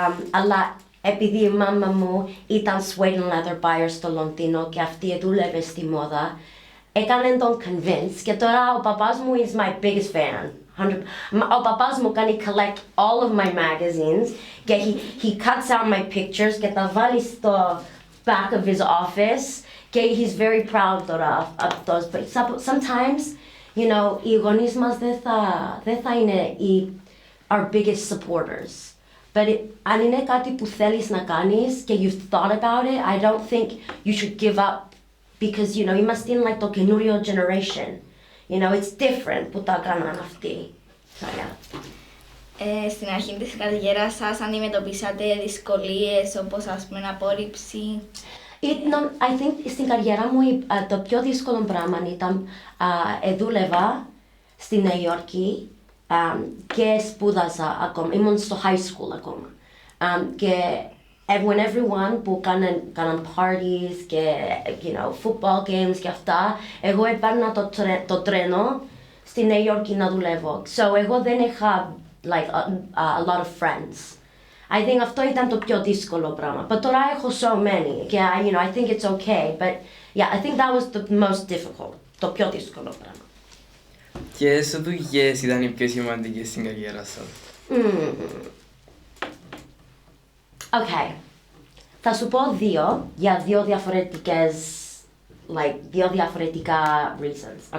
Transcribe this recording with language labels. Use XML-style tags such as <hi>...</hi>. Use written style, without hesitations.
<el>Αλλά επειδή η μάμα μου ήταν</el> <en>suede and leather buyer</en> <el>στο Λονδίνο και αυτή δούλευε στη μόδα, έκανε τον convince και τώρα ο παπάς μου</el> <en>is my biggest fan.</en> <el>Ο παπάς μου κάνει</el> <en>collect all of my magazines και he cuts out my pictures και τα βάλει στο back of his office και he's very proud τώρα αυτός.</en> <el>But sometimes, οι γονείς μας δεν θα είναι</el> <en>our biggest supporters. But</en> <el>αν είναι κάτι που θέλεις να κάνεις</el> <en>και you've thought about it, I don't think you should give up because,</en> <el>είμαστε το καινούριο</el> <en>generation.</en> <el>It's different που τα κάναν αυτοί.</el> <en>So, yeah.</en> <el>Στην αρχή της καριέρας σας αντιμετωπίσατε δυσκολίες όπως απόρριψη?</el> <en>I think</en> <el>στην καριέρα μου το πιο δύσκολο πράγμα ήταν δούλευα στη Νέα Υόρκη και σπούδασα ακόμα, ήμουν στο high school ακόμα. Και</el> <en>when everyone</en> <el>που κάναν parties και football games και αυτά, εγώ έπαιρνα το τρένο στη Νέα Υόρκη να δουλεύω.</el> <en>So</en> <el>εγώ δεν είχα</el> <en>a lot of friends. I think</en> <el>αυτό ήταν το πιο δύσκολο πράγμα.</el> <en>But</en> <el>τώρα έχω</el> <en>so many. Και I think it's okay. But yeah, I think that was the most difficult.</en> <el>Το πιο δύσκολο πράγμα. Ποιες δουλειές ήταν οι πιο σημαντικές στην καριέρα σας? Okay. Θα σου πω για δύο διαφορετικές like, δύο διαφορετικά reasons.</el>